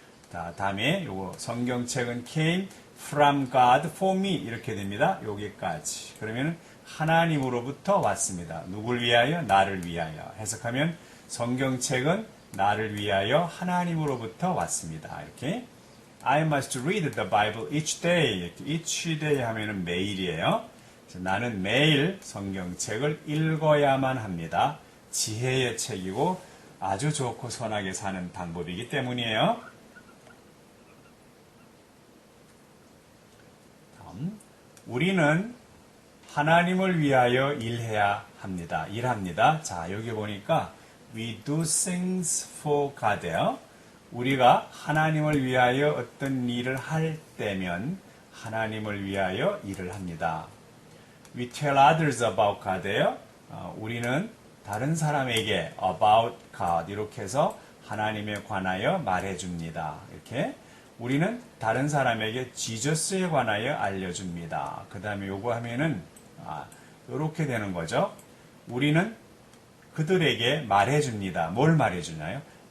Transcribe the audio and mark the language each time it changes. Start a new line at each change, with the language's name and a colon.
Korean: 자, 다음에 요거 성경책은
English: came from God for me
Korean: 이렇게 됩니다. 여기까지. 그러면 하나님으로부터 왔습니다. 누굴 위하여? 나를 위하여. 해석하면 성경책은 나를 위하여 하나님으로부터 왔습니다. 이렇게
English: I must read the Bible each day. each day
Korean: 하면은 매일이에요. 나는 매일 성경책을 읽어야만 합니다. 지혜의 책이고 아주 좋고 선하게 사는 방법이기 때문이에요. 다음, 우리는 하나님을 위하여 일해야 합니다. 일합니다. 자, 여기 보니까
English: we do things for God예요.
Korean: 우리가 하나님을 위하여 어떤 일을 할 때면 하나님을 위하여 일을 합니다.
English: We tell others about God예요.
Korean: 우리는 다른 사람에게
English: about God
Korean: 이렇게 해서 하나님에 관하여 말해줍니다. 이렇게 우리는 다른 사람에게 지저스에 관하여 알려줍니다. 그 다음에 요거 하면은 이렇게 되는 거죠. 우리는 그들에게 말해줍니다. 뭘 말해주나요?